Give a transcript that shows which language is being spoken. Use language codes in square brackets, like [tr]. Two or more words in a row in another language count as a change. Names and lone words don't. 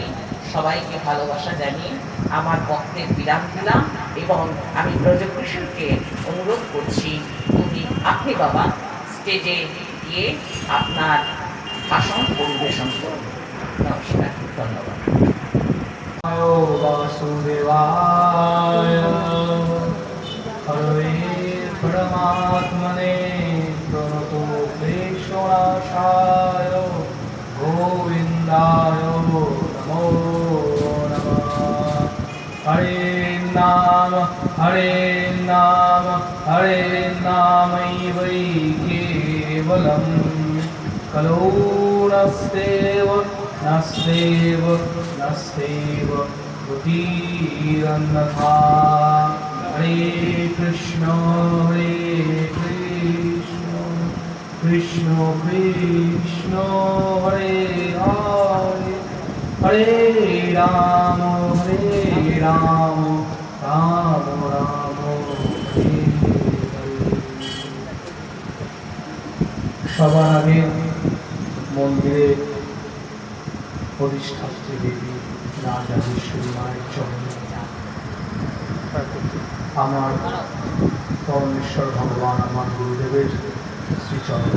[bn] সবাইকে ভালোবাসা জানিয়ে আমার বক্তব্যের বিরাম দিলাম এবং আমি ব্রজকিশোরকে অনুরোধ করছি আপনি বাবা স্টেজে গিয়ে আপনার ভাষণ পরিবেশন করুন। নমস্কার, ধন্যবাদ। [sa] वासुदेवाय हरे परमात्मने प्रणतो क्लेशनाशाय गोविन्दाय नमो नमः। हरे नाम हरे नामैव केवलं कलो नस्तेव बुद्धिरन्यथा। हरे कृष्ण कृष्ण कृष्ण हरे हरे, हरे राम राम राम हरे हरे। [bn] সবার আগে মন্দিরে অধিষ্ঠাত্রী দেবী রাজরাজেশ্বরী মায়ের চরণে আমার পরমেশ্বর ভগবান, আমার গুরুদেবের শ্রীচরণে,